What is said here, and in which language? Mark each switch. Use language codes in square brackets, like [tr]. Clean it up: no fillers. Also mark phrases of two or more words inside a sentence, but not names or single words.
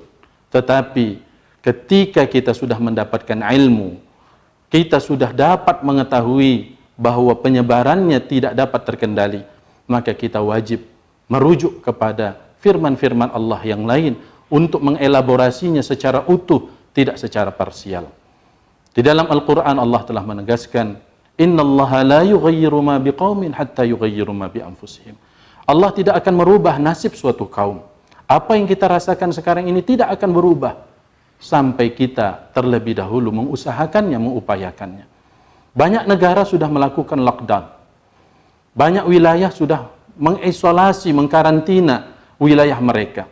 [id] Tetapi ketika kita sudah mendapatkan ilmu, kita sudah dapat mengetahui bahwa penyebarannya tidak dapat terkendali, maka kita wajib merujuk kepada firman-firman Allah yang lain untuk mengelaborasinya secara utuh, tidak secara parsial. Di dalam Al-Quran Allah telah menegaskan, [ar] "إن الله لا يغير ما بقوم حتى يغيروا ما بأنفسهم." [id] Allah tidak akan merubah nasib suatu kaum. Apa yang kita rasakan sekarang ini tidak akan berubah sampai kita terlebih dahulu mengusahakannya, mengupayakannya. Banyak negara sudah melakukan lockdown. Banyak wilayah sudah mengisolasi, mengkarantina wilayah mereka.